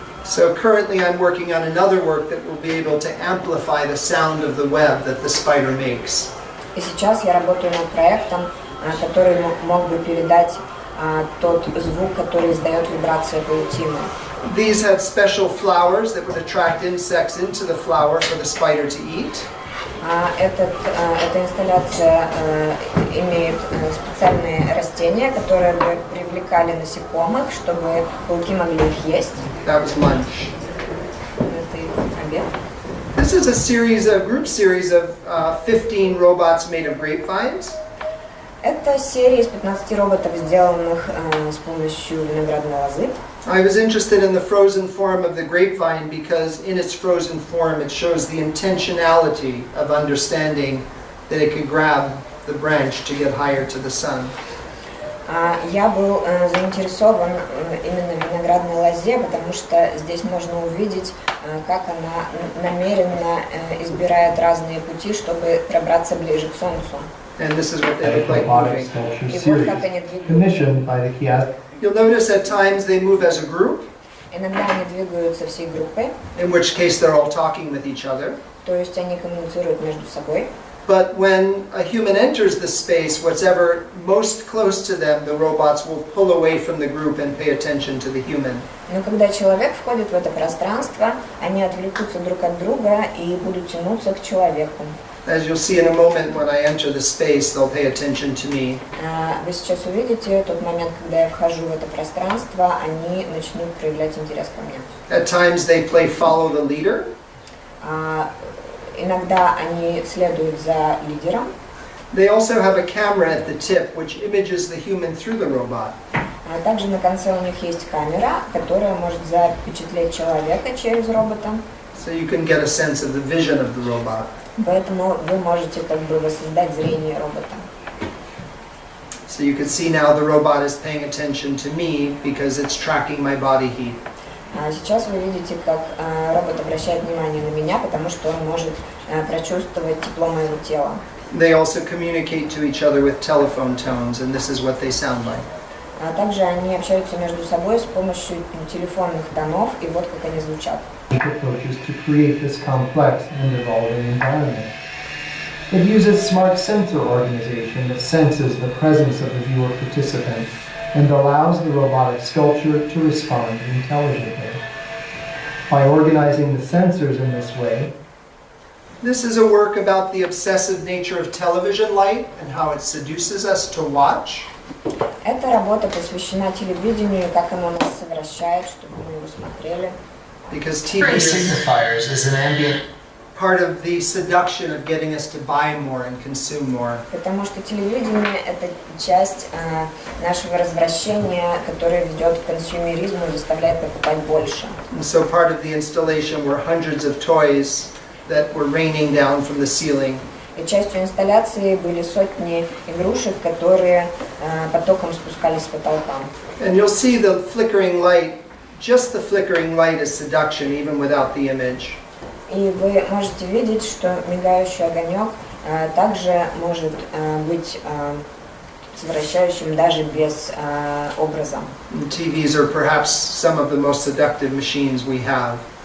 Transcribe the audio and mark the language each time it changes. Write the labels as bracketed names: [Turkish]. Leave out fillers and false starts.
[English] So currently I'm working on another work that will be able to amplify the sound of the web that the spider makes. [Russian] И сейчас я работаю над проектом, который мог бы передать тот звук, который издает вибрация паутины. [English] These have special flowers that would attract insects into the flower for the spider to eat. [Russian] Эта инсталляция имеет специальные растения, которые бы привлекали насекомых, чтобы пауки могли их есть. [English] That was lunch. [Russian] Это их обед. [English] This is a group series of 15 robots made of grapevines. [Russian] Это серия из 15 роботов, сделанных с помощью виноградной лозы. [English] I was interested in the frozen form of the grapevine because in its frozen form it shows the intentionality of understanding that it could grab the branch to get higher to the sun. [Russian] Я был заинтересован именно в виноградной лозе, потому что здесь можно увидеть, как она намеренно избирает разные пути, чтобы пробраться ближе к солнцу. [English] And this is what they look like moving. [Russian] И вот как они двигаются. [English] Commissioned by the You'll notice at times they move as a group, [Russian] Иногда они двигаются всей группой, [English] in which case they're all talking with each other. [Russian] то есть они коммуницируют между собой. [English] But when a human enters the space, what's ever most close to them, the robots will pull away from the group and pay attention to the human. [Russian] Но когда человек входит в это пространство, они отвлекутся друг от друга и будут тянуться к человеку. [English] As you'll see in a moment when I enter the space, they'll pay attention to me. [Russian] Вы сейчас увидите тот момент, когда я вхожу в это пространство, они начнут проявлять интерес ко мне. [English] At times they play follow the leader. [Russian] Иногда они следуют за лидером. [English] They also have a camera at the tip which images the human through the robot. [Russian] Также на конце у них есть камера, которая может запечатлеть человека через робота. [English] So you can get a sense of the vision of the robot. [Russian] Поэтому вы можете как бы воссоздать зрение робота. [English] So you can see now the robot is paying attention to me because it's tracking my body heat. [Russian] Сейчас вы видите, как робот обращает внимание на меня, потому что он может прочувствовать тепло моего тела. [English] They also communicate to each other with telephone tones, and this is what they sound like. [Russian] Также они общаются между собой с помощью телефонных тонов, и вот как они звучат. [English] Approaches to create this complex and evolving environment. It uses smart sensor organization that senses the presence of the viewer participant and allows the robotic sculpture to respond intelligently. By organizing the sensors in this way, This is a work about the obsessive nature of television light and how it seduces us to watch. [Russian] Эта работа посвящена телевидению, как оно нас совращает, чтобы мы его смотрели. [English] Because TV is signifiers is an ambient part of the seduction of getting us to buy more and consume more. [Russian] Потому что телевидение – это часть нашего развращения, которое ведет к консюмеризму и заставляет покупать больше. [English] And so part of the installation were hundreds of toys that were raining down from the ceiling. [Russian] И частью инсталляции были сотни игрушек, которые потоком спускались с потолка. [English] And you'll see the flickering light, just the flickering light is seduction even without the image. [Russian] И вы можете видеть, что мигающий огонек также может быть совращающим даже без образа. [English] And TVs are perhaps some of the most seductive machines we have.